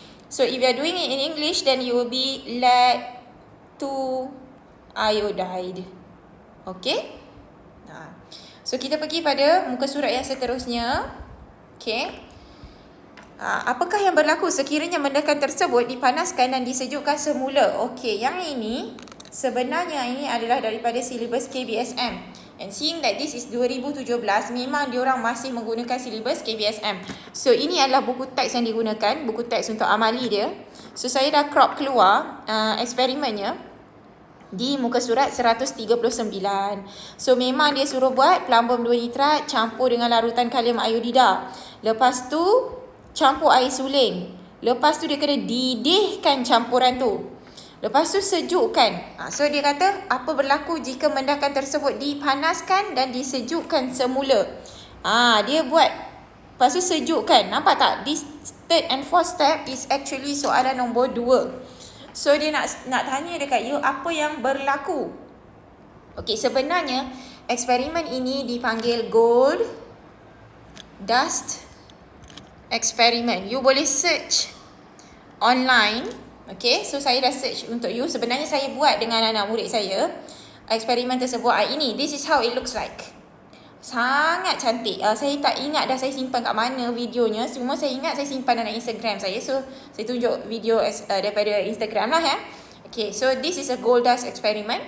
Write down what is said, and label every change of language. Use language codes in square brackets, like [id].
[en] So, if you are doing it in English, then you will be lead 2 iodide. Okay? [ms] So, kita pergi pada muka surat yang seterusnya. Okay. Apakah yang berlaku sekiranya mendakan tersebut dipanaskan dan disejukkan semula? Okey, yang ini sebenarnya ini adalah daripada silibus KBSM. [en] And seeing that this is 2017, [ms] memang diorang masih menggunakan silibus KBSM. So, ini adalah buku teks yang digunakan, buku teks untuk amali dia. So, saya dah crop keluar eksperimennya di muka surat 139. So, memang dia suruh buat plumbum 2 nitrat campur dengan larutan kalium iodida. Lepas tu campur air suling. Lepas tu dia kena didihkan campuran tu. Lepas tu sejukkan. So dia kata apa berlaku jika mendakan tersebut dipanaskan dan disejukkan semula. Dia buat, lepas tu sejukkan. Nampak tak? [en] This third and fourth step is actually [ms] soalan nombor 2. So dia nak tanya dekat you apa yang berlaku. Okey, sebenarnya eksperimen ini dipanggil gold dust experiment. You boleh search online. Okay, so saya dah search untuk you. Sebenarnya saya buat dengan anak murid saya eksperimen tersebut. [en] Ini, this is how it looks like. [ms] Sangat cantik. Saya tak ingat dah saya simpan kat mana videonya. Cuma saya ingat saya simpan dalam Instagram saya. So saya tunjuk video daripada Instagram lah ya. [en] Okay, so this is a gold dust experiment.